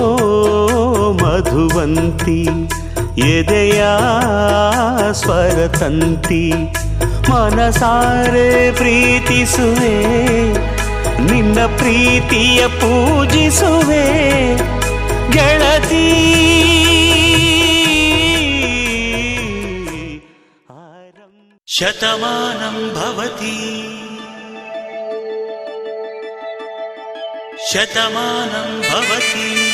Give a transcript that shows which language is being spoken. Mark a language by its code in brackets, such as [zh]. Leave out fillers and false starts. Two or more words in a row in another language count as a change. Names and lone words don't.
[kn] ಮಧುವಂತಿ ಎದೆಯ ಸ್ವರತಂತಿ ಮನಸಾರೆ ಪ್ರೀತಿಸುವೆ ನಿನ್ನ ಪ್ರೀತಿಯ ಪೂಜಿಸುವೆ ಗೆಳತಿ [sa] ಶತಮಾನಂ ಭವತಿ ಶತಮಾನಂ ಭವತಿ